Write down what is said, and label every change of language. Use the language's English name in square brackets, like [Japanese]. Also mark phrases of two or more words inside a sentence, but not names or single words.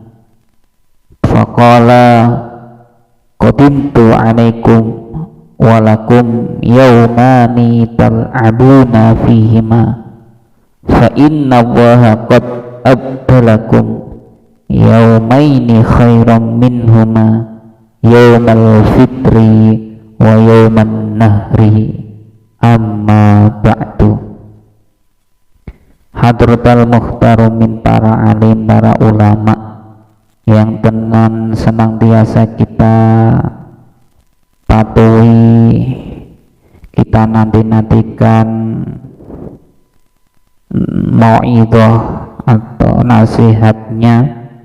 [Arabic] فقال قدمت عليكم ولكم يومان تلعبون فيهما فإن الله قد أبدلكم يومين خيرا منهما يوم الفطر ويوم النحر أما بعد. حضرة المحترمين, [Indonesian] para alim, para ulama yang dengan senantiasa kita patuhi, kita nantikan mau'idhah atau nasihatnya.